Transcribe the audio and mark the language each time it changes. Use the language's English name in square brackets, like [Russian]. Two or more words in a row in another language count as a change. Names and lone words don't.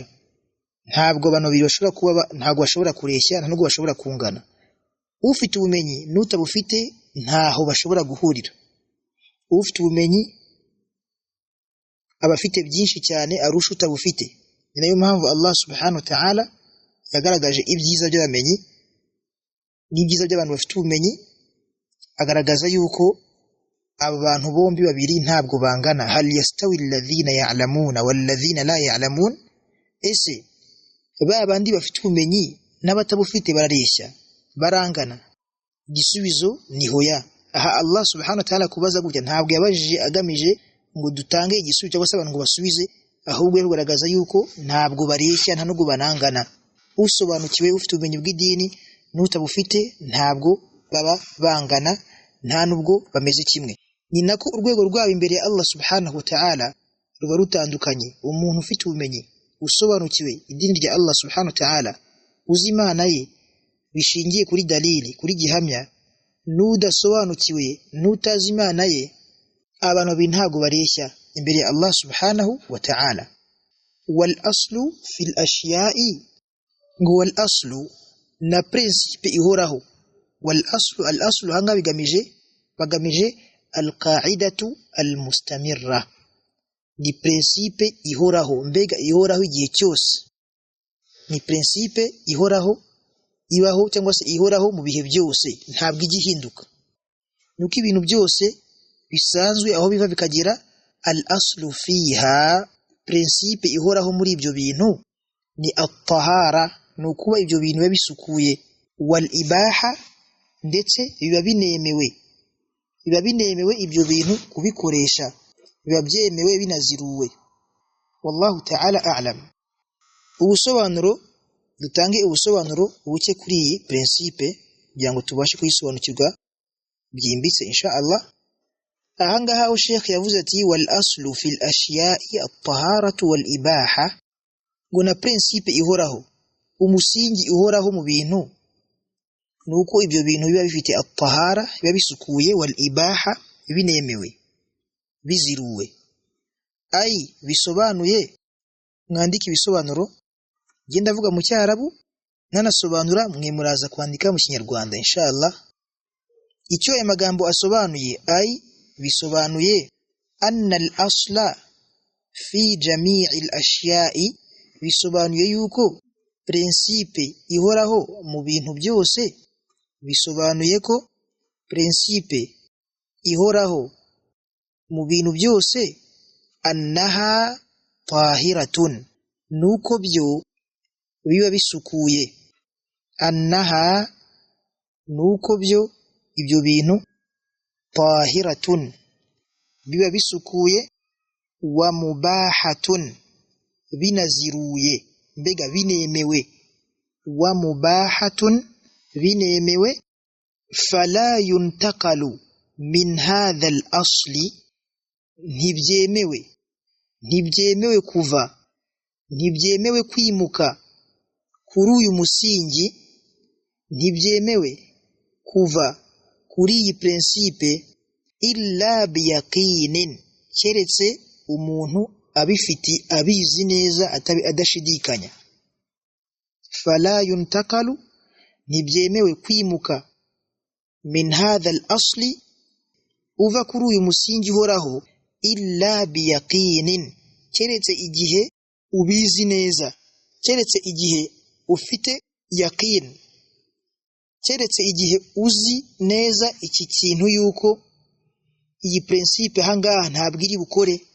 [Kinyarwanda] Ntabwo abantu babiri ntabwo bashobora kureshya, ntabwo bashobora kungana. Ufite ubumenyi n'utabufite ntaho bashobora guhurira. Ufite ubumenyi aba afite byinshi cyane arusha utabufite. Ni nayo mpamvu [Arabic] الله سبحانه وتعالى [Kinyarwanda] yagaragaje ibyiza by'abamenyi n'ibyiza by'abantu bafite ubumenyi, agaragaza yuko aba bantu bombi babiri ntabwo bangana. [Arabic] هل يستوي الذين يعلمون والذين لا يعلمون, [Kinyarwanda] ese ba bandi bafite ubumenyi n'abatabufite barareshya, barangana? Igisubizo ni hoya. Aha [Arabic] الله سبحانه وتعالى [Kinyarwanda] kubaza gutya ntabwo yabajije agamije ngo dutange igisubizo cyangwa se abantu ngo basubize, ahubwo yagaragaza yuko ntabwo bareshya, nta nubwo banangana. Usobanukiwe, ufite ubumenyi bw'idini n'utabufite ntabwo baba bangana, nta nubwo bameze kimwe. Ni nako urwego rwabo imbere ya [Arabic] الله سبحانه وتعالى [Kinyarwanda] ruba rutandukanye. Umuntu ufite ubumenyi, usobanukiwe idini rya [Arabic] الله سبحانه وتعالى, [Kinyarwanda] uzi Imana ye bishingiye kuri dalili, kuri gihamya, n'udasobanukiwe, n'utazi Imana ye, abantu babiri ntabwo bareshya imbere ya [Arabic] الله سبحانه وتعالى. والأصل في الأشياء, ngo والأصل, [Kinyarwanda] na principe ihoraho. [Arabic] والأصل، الأصل [Kinyarwanda] hanga bagamije [Arabic] القاعدة المستمرة, [Kinyarwanda] ni principe ihoraho. Mbega ihoraho igihe cyose, ni principe ihoraho, ibaho cyangwa se ihoraho mu bihe byose, ntabwo igihinduka. Nuko ibintu byose bisanzwe aho biva bikagera, [Arabic] الأصل فيها, [Kinyarwanda] principe ihoraho muri ibyo bintu ni at-tahara, nukuba ibyo bintu biba bisukuye. [Arabic] والإباحة, [Kinyarwanda] ndetse biba binemewe ibyo bintu kubikoresha, biba byemewe binaziruwe. [Arabic] والله تعالى أعلم. [Kinyarwanda] Dutange ubusobanuro buke kuri iyi principe kugira ngo tubashe kuyisobanukirwa byimbitse [Arabic] إن شاء الله. [Kinyarwanda] Ahangaha aho Sheikh yavuze ati [Arabic] والأصل في الأشياء الطهارة والإباحة, [Kinyarwanda] ngo na principe ihoraho, umusingi uhoraho mu bintu nuko ibyo bintu biba bifite at-tahara, biba bisukuye, [Arabic] والإباحة, [Kinyarwanda] binemewe, biziruwe. Bisobanuye, mwandike ibisobanuro, genda avuga mu Cyarabu, nanasobanura mwe muraza kwandika mu Kinyarwanda inshallah. Icyo aya magambo asobanuye, bisobanuye [Arabic] أن الأصل في جميع الأشياء, [Kinyarwanda] bisobanuye yuko principe ihoraho mu bintu byose, bisobanuye ko principe ihoraho mu bintu byose [Arabic] أنها طاهرة, [Kinyarwanda] nuko byo biba bisukuye. Annaha, nuko byo ibyo bintu, tahiratun, biba bisukuye, [Arabic] ومباحة, [Kinyarwanda] binaziruye, mbega binemewe. [Arabic] ومباحة, [Kinyarwanda] binemewe, [Arabic] فلا ينتقل من هذا الأصل, [Kinyarwanda] ntibyemewe kuva, ntibyemewe kwimuka kuri uyu musingi, ntibyemewe kuva kuri iyi principe [Arabic] إلا بيقين, [Kinyarwanda] keretse umuntu abizi neza adashidikanya. [Arabic] فلا ينتقل, [Kinyarwanda] ntibyemewe kwimuka [Arabic] من هذا الأصل, [Kinyarwanda] uva kuri uyu musingi uhoraho, [Arabic] إلا بيقين, [Kinyarwanda] keretse igihe ubizi neza, keretse igihe ufite yaqin, keretse igihe uzi neza iki kintu yuko iyi principe ahangaha ntabwo iri bukore.